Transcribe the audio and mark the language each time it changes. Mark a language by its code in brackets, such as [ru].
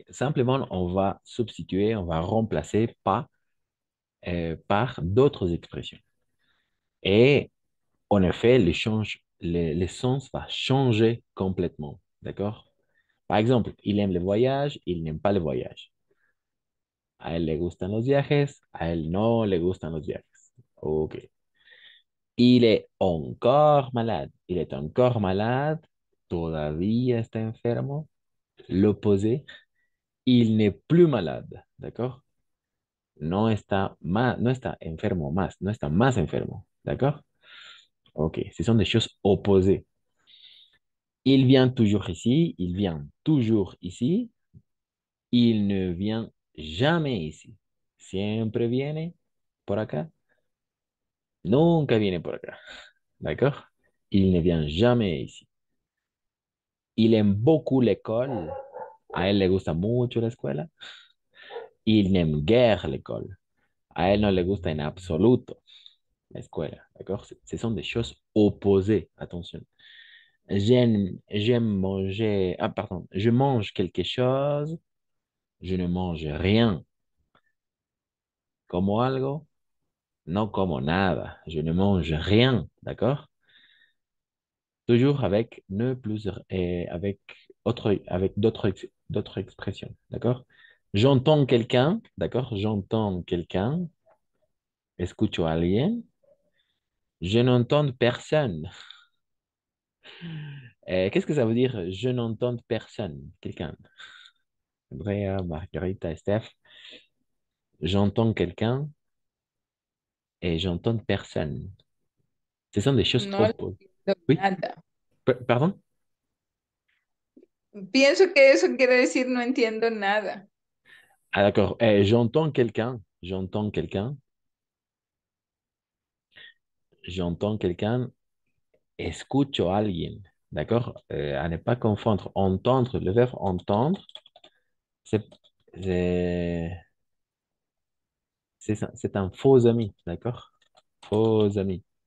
[fr] Simplement, on va substituer, on va remplacer pas par d'autres expressions. Et en effet, le sens va changer complètement. D'accord? Par exemple, il aime les voyages, il n'aime pas les voyages. [es] A él le gustan los viajes, a él no le gustan los viajes. [fr] OK. Il est encore malade. Il est encore malade. [es] Todavía está enfermo. [fr] L'opposé, il n'est plus malade, ¿d'accord? [es] No está enfermo más, no está más enfermo, ¿d'accord? [fr] Ok, ce sont des choses opposées. Il vient toujours ici, il vient toujours ici, il ne vient jamais ici. [es] Siempre viene por acá, nunca viene por acá, ¿d'accord? [fr] Il ne vient jamais ici. Il aime beaucoup l'école, [es] a él le gusta mucho la escuela. [fr] Il n'aime guère l'école. [es] A él no le gusta en absoluto la escuela, d'accord? [fr] Ce sont des choses opposées, attention. J'aime manger, ah pardon, je mange quelque chose, je ne mange rien. [es] Como algo, no como nada, [fr] je ne mange rien, [es] d'accord? [fr] Toujours avec ne plus, avec d'autres expressions, d'accord? J'entends quelqu'un, d'accord? J'entends quelqu'un, [es] escucho a alguien, [fr] je n'entends personne. Qu'est-ce que ça veut dire? Je n'entends personne. Quelqu'un. Andrea, Margarita, Steph. J'entends quelqu'un et j'entends personne. Ce sont des choses [es] No le [fr] opposées. [es] entiendo [fr] Oui? [es] nada. [fr] Pardon? [es] Pienso que eso quiere decir no entiendo nada. [fr] Ah, d'accord. J'entends quelqu'un. J'entends quelqu'un. J'entends quelqu'un [es] escucho a alguien. [fr] D'accord? À ne pas confondre. Entendre, le verbe entendre, c'est c'est- c'est un faux ami. D'accord? Faux ami.